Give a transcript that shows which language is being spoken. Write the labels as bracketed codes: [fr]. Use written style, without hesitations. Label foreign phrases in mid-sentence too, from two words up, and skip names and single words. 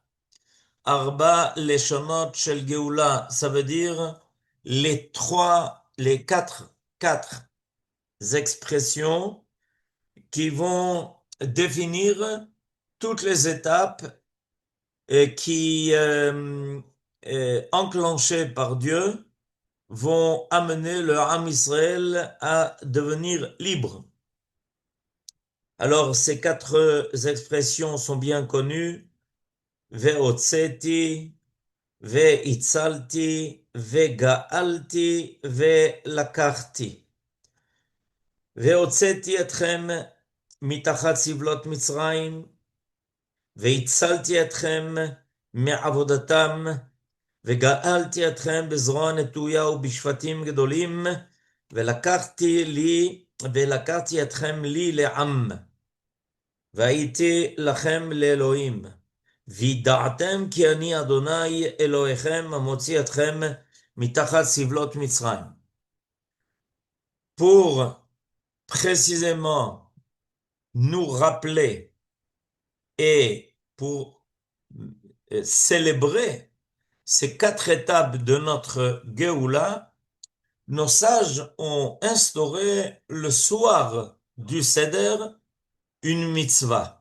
[he] ארבע לשונות של גאולה, [fr] ça veut dire les quatre expressions qui vont définir toutes les étapes qui, enclenchées par Dieu, vont amener le [he] עם ישראל [fr] à devenir libre. Alors, ces quatre expressions sont bien connues. [he] והוצאתי, והצלתי, וגאלתי, ולקחתי. והוצאתי אתכם מתחת סבלות מצרים, והצלתי אתכם מעבודתם, וגאלתי אתכם בזרוע נטויה ובשפטים גדולים, ולקחתי אתכם לי לעם, והייתי לכם לאלוהים. וידעתם כי אני אדוני אלוהיכם המוציא אתכם מתחת סבלות מצרים. [fr] Pour précisément nous rappeler et pour célébrer ces 4 étapes de notre Géoula, nos sages ont instauré le soir du Seder une mitzvah.